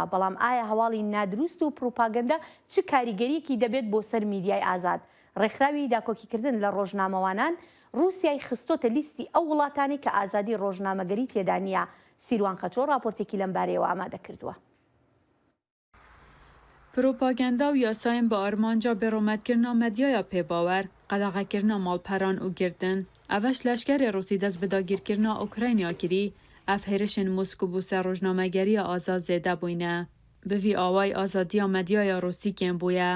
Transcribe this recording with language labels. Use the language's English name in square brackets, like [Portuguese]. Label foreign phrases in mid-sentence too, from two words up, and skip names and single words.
[Central Kurdish] بەڵام ئایا هەواڵی نادروست و پروپاگەندە چ کاریگەریەکی دەبێت بۆ سەر میدیای ئازاد؟ ڕێکخراوی داکۆکیکردن لە ڕۆژنامەوانان رووسیای خستۆتە لیستی ئەو وڵاتانی کە ئازادی ڕۆژنامەگەری تێدا نیە. سیروان خەچۆ راپۆرتێکی لەم بارەیەوە ئامادە کردووە. [Kurdish] پروپاگاندا و یاسایên bi armanca beromedkirina medyaya pêbawer, qedexekirina malperan û girtin, eveş leşkerê Rûsî dest bi dagîrkirina Ukrayna kirî, ev hêrişên Moskû bû ser rojnamegeriya azad zêde bûne. Bi vî awayî azadiya medyaya Rûsî kêm bûye.